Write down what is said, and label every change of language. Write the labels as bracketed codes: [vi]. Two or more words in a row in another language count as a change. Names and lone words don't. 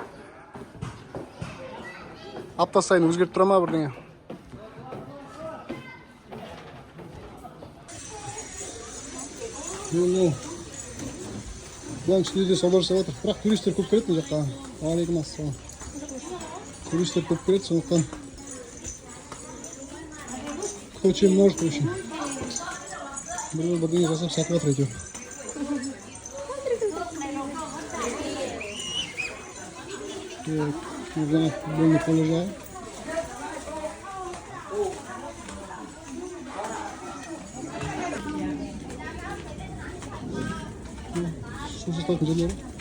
[kk] Апта сайын өзгеріп тұра ма бірдеңе? Бұлаң үстінде де сауда жасап отыр. Бірақ туристер көп келеді мына жаққа. Алейкум ассалам. Туристер көп келеді, сондықтан [ru] кто чем может, в общем. [kk] Бірдеңе жасап сатып отыр әйтеуір. Жаңа [ru] футбольный поле [kk] жағы. Су сататын жерлері.